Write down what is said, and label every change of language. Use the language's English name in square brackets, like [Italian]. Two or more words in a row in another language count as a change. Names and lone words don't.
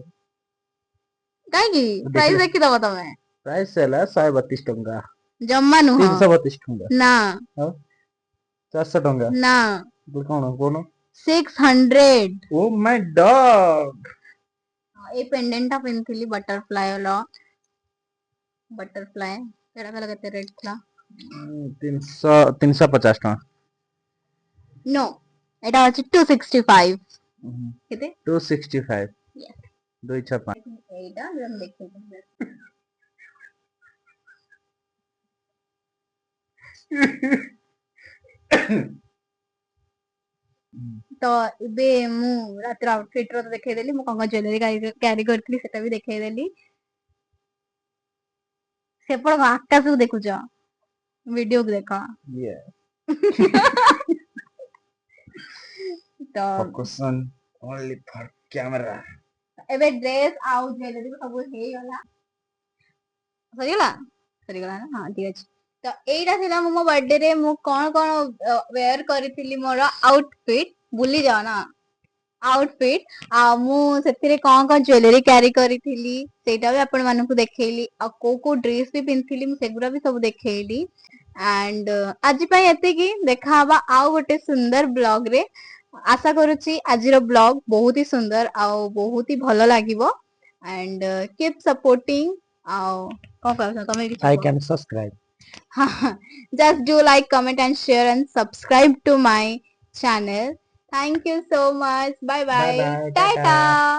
[Odia] କାହିଁକି ପ୍ରାଇस ଦେଖିଦବ ତମେ ପ୍ରାଇସ୍ ହେଲା 132 ଟଙ୍କା ଜମା ନୁହଁ 332 ଟଙ୍କା ନା ଆଉ 400 ଟଙ୍କା ନା କଣ କହୁନ 600 [English] oh my dog [Odia] ଏ पेंडेंट ଟା ପିନ୍ଧିଥିଲି बटरफ्लाई वाला बटरफ्लाई ସେଟା କହିଲା କେତେ ରେଟ୍ ଥିଲା 350 ଟଙ୍କା नो ଏଟା ଅଛି 265 କେତେ 265 265 ଏଇଟା ମୁଁ ଦେଖିଥିଲି ତ ଏବେ ମୁଁ ରାତିର ଆଉଟଫିଟ ର ଦେଖେଇଦେଲି ମୁଁ କଣ [English] jewellery carry [Odia] କରିଥିଲି ସେଟା ବି ଦେଖେଇଦେଲି ସେପଟ କଣ ଆକାଶକୁ ଦେଖୁଛ ଭିଡିଓକୁ ଦେଖ ତ [English] focus on only for camera [Odia] ଏବେ [English] dress and jewellery [Odia] ସବୁ ହେଇଗଲା ସରିଗଲା ନା ହଁ ଠିକ ଅଛି ତ ଏଇଟା ଥିଲା ମୁଁ ମୋ ବର୍ଥଡେ ରେ ମୁଁ କଣ କଣ ୱେୟାର କରିଥିଲି ମୋର ଆଉଟଫିଟ ଭୁଲି ଯାଅ ନା ଆଉଟଫିଟ ଆଉ ମୁଁ ସେଥିରେ କଣ କଣ [English] jewellery carry [Odia] କରିଥିଲି ସେଇଟା ବି ଆପଣ ମାନଙ୍କୁ ଦେଖେଇଲି ଆଉ କୋଉ ଡ୍ରେସ ବି ପିନ୍ଧିଥିଲି ମୁଁ ସେଗୁଡା ବି ସବୁ ଦେଖେଇଲି ଆଣ୍ଡ ଆଜି ପାଇଁ ଏତିକି ଦେଖାହବା ଆଉ ଗୋଟେ ସୁନ୍ଦର ବ୍ଲଗ ରେ ଆଶା କରୁଛି ଆଜିର ବ୍ଲଗ ବହୁତ ହି ସୁନ୍ଦର ଆଉ ବହୁତ ହି ଭଲ ଲାଗିବ [English] and keep supporting [Odia] ଆଉ କଣ କହୁଛ ତମେ କିଛି [English] like and subscribe just do like comment and share and subscribe to my channel thank you so much bye bye bye bye tata tata